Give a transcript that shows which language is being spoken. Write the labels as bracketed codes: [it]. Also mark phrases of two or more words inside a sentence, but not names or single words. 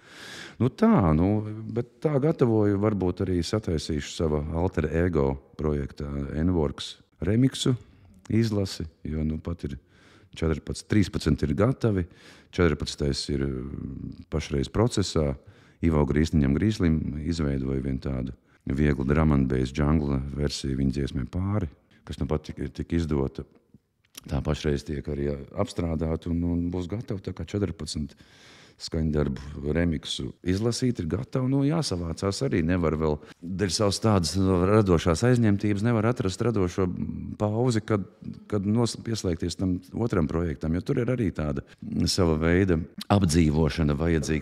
[lv] Bet tā gatavoju, varbūt arī sataisīšu sava alter ego projekta N-Works remiksu izlasi, jo pat ir 14, 13 ir gatavi, 14. ir pašreiz procesā. Ivo Grīsniņam Grīslim izveidoja vienu tādu vieglu [en] drum and bass jungle [lv] versiju viņa dziesmē Pāri, kas pat tika izdota. Tā pašreiz tiek arī apstrādāta un būs gatava tā kā 14 skaņdarbu remiksu izlasīt, ir gatava. Jāsavācās arī. Nevar vēl, dēļ savas tādas radošās aizņemtības, nevar atrast radošo pauzi, kad pieslēgties tam otram projektam, jo tur ir arī tāda sava veida apdzīvošana vajadzīga.